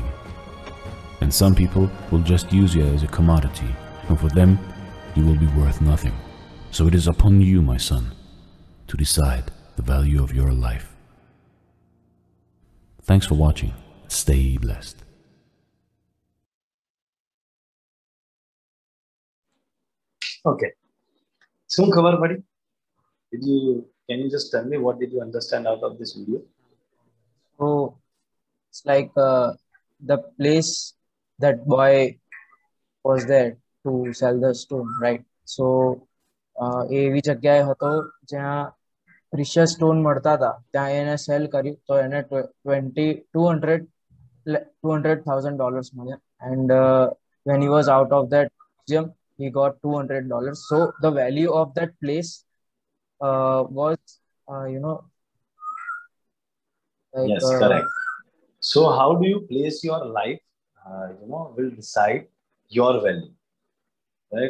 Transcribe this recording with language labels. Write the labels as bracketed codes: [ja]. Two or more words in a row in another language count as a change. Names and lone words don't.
[en] And some people will just use you as a commodity, and for them you will be worth nothing. So it is upon you, my son, to decide the value of your life. Thanks for watching. Stay blessed. Okay. [gu] શું ખબર પડી? [en] Can you just tell me what did you understand out of this video? So it's like the place that boy was there to sell the stone, right? [gu] So એવી જગ્યાએ હતો જ્યાં [en] precious stone [gu] મળતા હતા, ત્યાં એને સેલ કર્યું તો એને $200,000 મળ્યા. [en] And when he was out of that museum, he got $200. So the value of that place was, like, Yes, correct. So how do you place your life, will decide your value, right?